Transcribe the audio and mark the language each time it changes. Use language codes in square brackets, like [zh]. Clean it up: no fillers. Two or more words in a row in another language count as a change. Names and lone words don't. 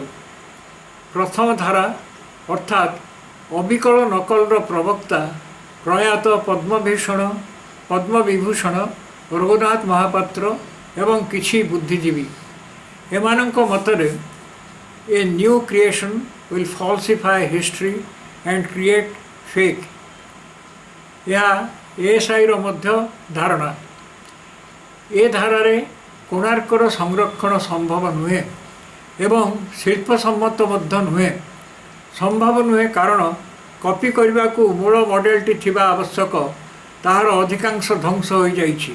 [or] ପ୍ରଥମ ଧାରା ଅର୍ଥାତ୍ ଅବିକଳ ନକଲର ପ୍ରବକ୍ତା ପ୍ରୟାତ ପଦ୍ମବିଭୂଷଣ ରଘୁନାଥ ମହାପାତ୍ର ଏବଂ କିଛି ବୁଦ୍ଧିଜୀବୀ। ଏମାନଙ୍କ ମତରେ ଏ [en] new creation will falsify history and create fake। [or] ଏହା ଏଏସ୍ଆଇର ମଧ୍ୟ ଧାରଣା। ଏ ଧାରାରେ କୋଣାର୍କର ସଂରକ୍ଷଣ ସମ୍ଭବ ନୁହେଁ ଏବଂ ଶିଳ୍ପସମ୍ମତ ମଧ୍ୟ ନୁହେଁ। ସମ୍ଭବ ନୁହେଁ କାରଣ କପି କରିବାକୁ ମୂଳ ମଡେଲଟି ଥିବା ଆବଶ୍ୟକ, ତାହାର ଅଧିକାଂଶ ଧ୍ୱଂସ ହୋଇଯାଇଛି।